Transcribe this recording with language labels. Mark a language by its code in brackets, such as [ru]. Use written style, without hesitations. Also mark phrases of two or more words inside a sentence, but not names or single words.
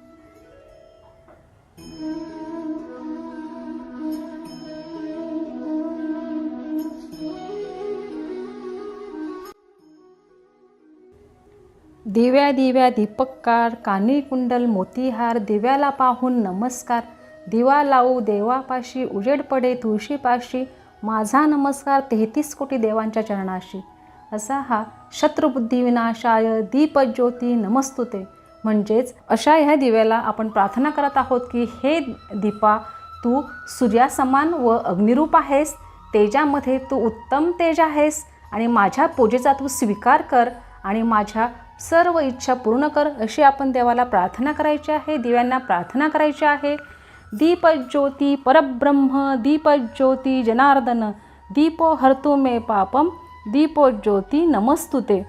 [mr] दिव्या दिव्या दीपककार, कानी कुंडल मोतीहार, दिव्याला पाहून नमस्कार, दिवा लावू देवापाशी, उजेड पडे तुळशीपाशी, माझा नमस्कार 33 कोटी देवांच्या चरणाशी. असा हा [sa] शत्रुबुद्धी विनाशाय दीपज्योती नमस्तुते. [mr] म्हणजेच अशा ह्या दिव्याला आपण प्रार्थना करत आहोत की हे दीपा, तू सूर्यासमान व अग्निरूप आहेस, तेजामध्ये तू उत्तम तेज आहेस आणि माझ्या पूजेचा तू स्वीकार कर आणि माझ्या सर्व इच्छा पूर्ण कर, अशी आपण देवाला प्रार्थना करायची आहे, दिव्यांना प्रार्थना करायची आहे. [sa] दीपज्योती परब्रह्म, दीपज्योती जनार्दन, दीपो हर्तु मे पापम, दीपोज्योती नमस्तुते.